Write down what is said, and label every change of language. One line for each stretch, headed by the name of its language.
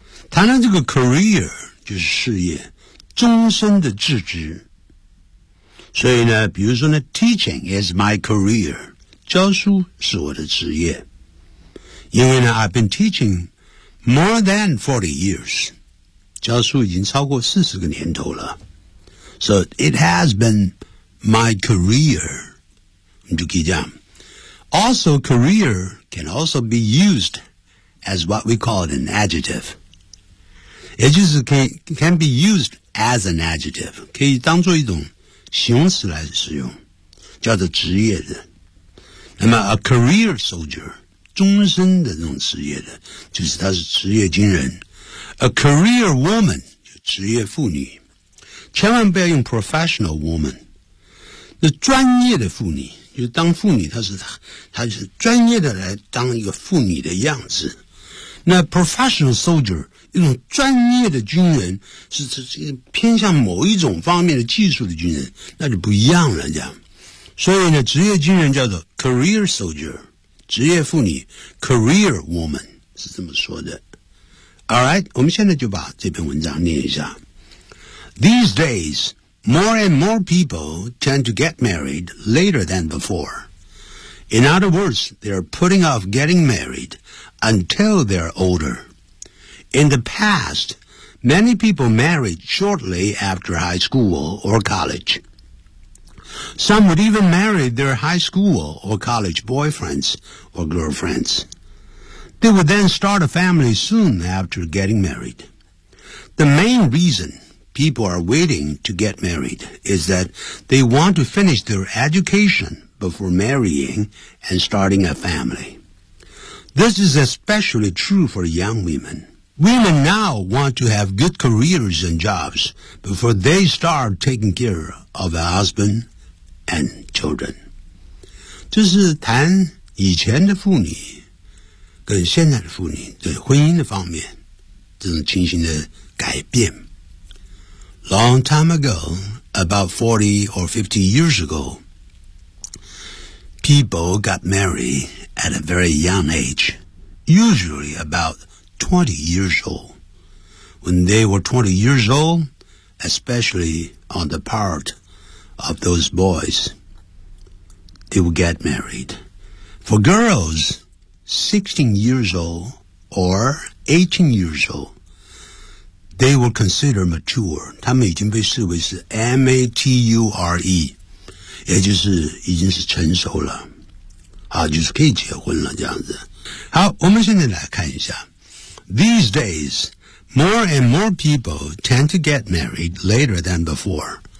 Chinese: 谈谈这个 career 就是事业，终身的志职。所以呢，比如说呢 ，
English: teaching is my career，
Chinese: 教书是我的职业。因为呢
English: ，I've been teaching more than 40 years，
Chinese: 教书已经超过40个年头了。
English: So it has been my career，
Chinese: 你就可以这样。
English: Also， career can also be used as what we call an adjective。
Chinese: 也就是
English: can be used as an adjective，
Chinese: 可以当作一种形容词来使用，叫做职业的。那么
English: a career soldier，
Chinese: 终身的这种职业的，就是他是职业军人。
English: A career woman，
Chinese: 就职业妇女，千万不要用
English: professional woman，
Chinese: 那专业的妇女，就是当妇女，她是专业的来当一个妇女的样子。
English: 那 professional soldier。
Chinese: 一种专业的军人是偏向某一种方面的技术的军人，那就不一样了，这样。所以呢，职业军人叫做
English: career soldier，
Chinese: 职业妇女
English: career woman
Chinese: 是这么说的。
English: All right，
Chinese: 我们现在就把这篇文章念一下。
English: These days, more and more people tend to get married later than before. In other words, they are putting off getting married until they are older. In the past, many people married shortly after high school or college. Some would even marry their high school or college boyfriends or girlfriends. They would then start a family soon after getting married. The main reason people are waiting to get married is that they want to finish their education before marrying and starting a family. This is especially true for young women. Women now want to have good careers and jobs before they start taking care of a husband and children.
Chinese: 这是谈以前的妇女跟现在的妇女对婚姻的方面这种情形的改变。
English: Long time ago, about 40 or 50 years ago, people got married at a very young age, usually about 20 years old. When they were 20 years old, especially on the part of those boys, they would get married. For girls, 16 years old or 18 years old, they were considered mature.
Chinese: 他们已经被视为是 mature, 也就是已经是成熟了。好，就是可以结婚了，这样子。好，我们现在来看一下。
English: These days, more and more people tend to get married later than before.